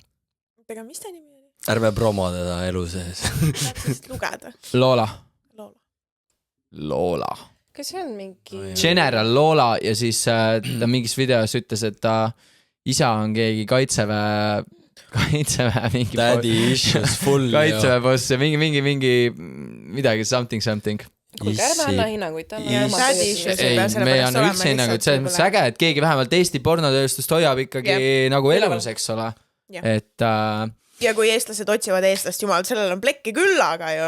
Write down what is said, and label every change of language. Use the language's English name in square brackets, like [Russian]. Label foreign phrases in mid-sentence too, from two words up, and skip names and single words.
[Estonian] Ega mis ta nimi oli? Ärme promo teda elu sees. Tahaks lugeda. Loola. Kas see on mingi... General Loola ja siis ta mingis videos ütles, et ta isa on keegi kaitseväe mingi... [English] Daddy issues full. [Estonian] Kaitseväe boss ja mingi midagi something. Kuulge, ärme anna hinnanguid. Me ei anna üldse hinnanguid. See on äge, et keegi vähemalt Eesti pornotööstust hoiab ikkagi nagu elus, eks ole. Et... Ja kui eestlased otsivad eestlast, jumal, sellel on plekki küll, aga ju.